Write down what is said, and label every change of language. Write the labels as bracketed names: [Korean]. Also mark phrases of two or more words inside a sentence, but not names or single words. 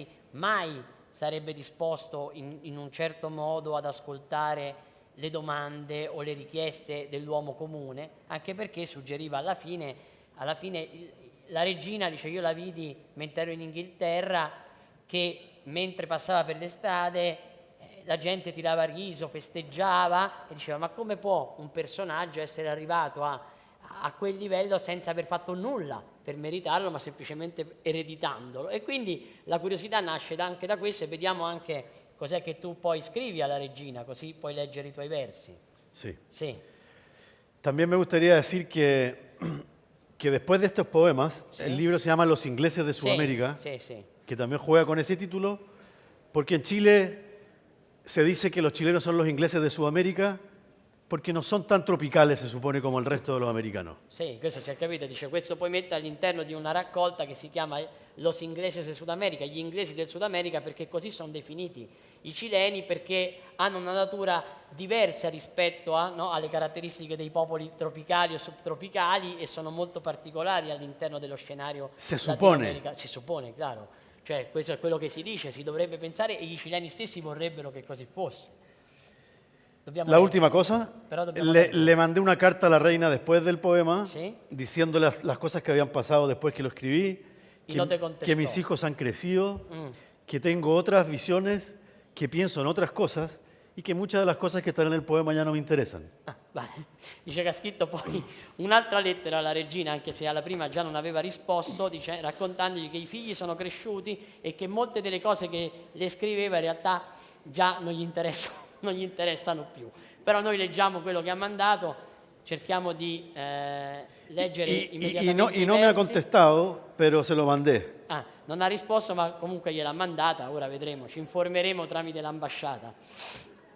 [Italian] mai sarebbe disposto in un certo modo ad ascoltare le domande o le richieste dell'uomo comune, anche perché suggeriva alla fine la regina, dice io la vidi mentre ero in Inghilterra, che mentre passava per le strade la gente tirava riso, festeggiava e diceva ma come può un personaggio essere arrivato a quel livello senza aver fatto nulla per meritarlo, ma semplicemente ereditandolo. E quindi la curiosità nasce anche da questo, e vediamo anche cos'è che tu poi scrivi alla regina, così puoi leggere i tuoi versi. [Spanish] Sí. [Italian] Sì, [Spanish] También me gustaría decir que después de estos poemas, Sí. el libro se llama Los ingleses de [Italian] sì, [Spanish] Sudamérica, [Italian] sì, sì. [Spanish] que también juega con ese título, porque en Chile se dice que los chilenos son los ingleses de Sudamérica porque no son tan tropicales, se supone, como el resto de los americanos. [Italian] Sì, questo si è capito, dice questo puoi mettere all'interno di una raccolta che si chiama Los ingleses del Sud America, gli inglesi del Sud America, perché così sono definiti i cileni, perché hanno una natura diversa rispetto alle caratteristiche dei popoli tropicali o subtropicali, e sono molto particolari all'interno dello scenario [Spanish] Se suppone. [Italian] latinoamericano. Si suppone, chiaro. Cioè, questo è quello che si dice, si dovrebbe pensare, e i cileni stessi vorrebbero che così fosse. Dobbiamo [Spanish] La [Italian] leggere. [Spanish] última cosa, [Italian] Pero dobbiamo leggere. [Spanish] le mandé una carta a la reina después del poema, Sí. diciéndole las cosas que habían pasado después que lo escribí, Y no te contestó. que mis hijos han crecido, Mm. que tengo otras visiones, que pienso en otras cosas y que muchas de las cosas que están en el poema ya no me interesan. Ah, vale. [Italian] Dice che ha scritto poi un'altra lettera alla regina, anche se alla prima già non aveva risposto, dice, raccontandogli che i figli sono cresciuti e che molte delle cose che le scriveva in realtà già non gli interessano più. Però noi leggiamo quello che ha mandato, cerchiamo di leggere immediatamente [Spanish] Y [Italian] i [Spanish] no me ha [Italian] versi. [Spanish] contestado, pero se lo mandé. [Italian] Ah, non ha risposto, ma comunque gliel'ha mandata, ora vedremo, ci informeremo tramite l'ambasciata.